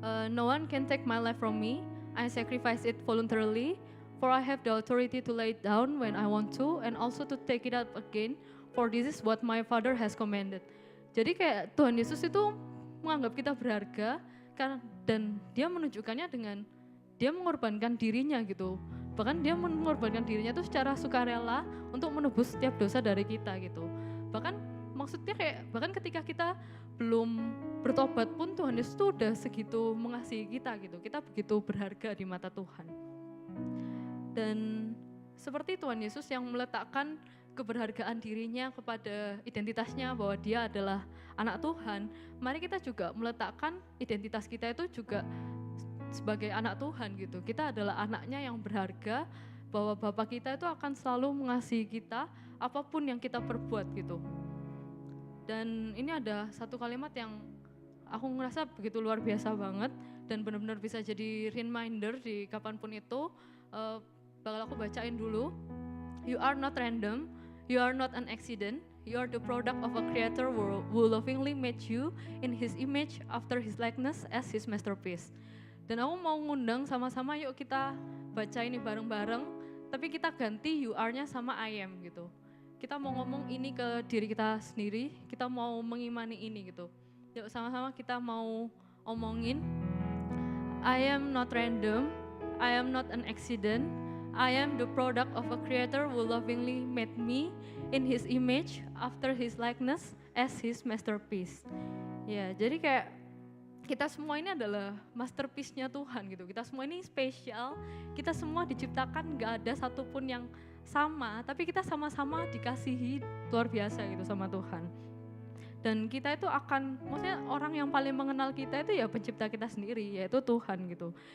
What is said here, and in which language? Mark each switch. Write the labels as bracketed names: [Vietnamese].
[English] No one can take my life from me. I sacrifice it voluntarily, for I have the authority to lay it down when I want to, and also to take it up again, for this is what my Father has commanded. [Indonesian] Jadi kayak Tuhan Yesus itu menganggap kita berharga, dan dia menunjukkannya dengan dia mengorbankan dirinya gitu. Bahkan dia mengorbankan dirinya itu secara sukarela untuk menebus setiap dosa dari kita gitu. Bahkan maksudnya kayak bahkan ketika kita belum bertobat pun Tuhan Yesus itu udah segitu mengasihi kita gitu. Kita begitu berharga di mata Tuhan. Dan seperti Tuhan Yesus yang meletakkan keberhargaan dirinya kepada identitasnya bahwa dia adalah anak Tuhan, mari kita juga meletakkan identitas kita itu juga sebagai anak Tuhan gitu. Kita adalah anaknya yang berharga, bahwa Bapa kita itu akan selalu mengasihi kita apapun yang kita perbuat gitu. Dan ini ada satu kalimat yang aku ngerasa begitu luar biasa banget dan benar-benar bisa jadi reminder di kapanpun itu. Bakal aku bacain dulu. [English] You are not random, you are not an accident, you are the product of a creator who lovingly made you in his image after his likeness as his masterpiece. [Indonesian] Dan aku mau ngundang sama-sama yuk kita baca ini bareng-bareng, tapi kita ganti [English] you are- [Indonesian] nya sama [English] I am [Indonesian] gitu. Kita mau ngomong ini ke diri kita sendiri, kita mau mengimani ini gitu. Yuk sama-sama kita mau omongin, [English] I am not random, I am not an accident. I am the product of a creator who lovingly made me in his image after his likeness as his masterpiece. [Indonesian] Ya, jadi kayak kita semua ini adalah masterpiece-nya Tuhan gitu. Kita semua ini spesial, kita semua diciptakan gak ada satupun yang sama, tapi kita sama-sama dikasihi luar biasa gitu sama Tuhan. Dan kita itu akan, maksudnya orang yang paling mengenal kita itu ya pencipta kita sendiri, yaitu Tuhan gitu.